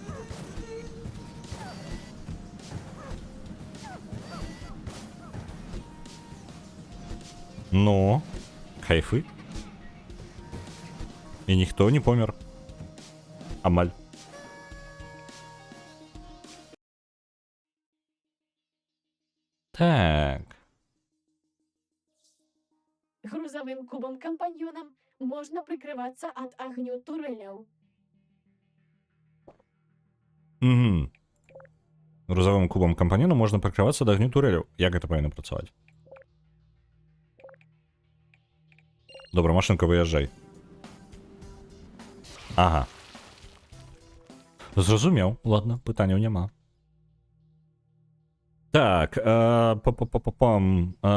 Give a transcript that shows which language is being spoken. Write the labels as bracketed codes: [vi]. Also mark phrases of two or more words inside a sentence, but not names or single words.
[be] Ну, кайфы. І ніхто не помер. Амаль. Так. [ru] грузовым кубом-компаньоном можно прикрываться от огню туреляў. Угу. [be] Грузовым кубом компаньону можна прикрывацца да агню турэляў. Як гэта павінна працаваць? Добра, машынка, выязджай. Ага. Зразумеў. Ладно, пытанняў няма. Так, па-па-па-пам.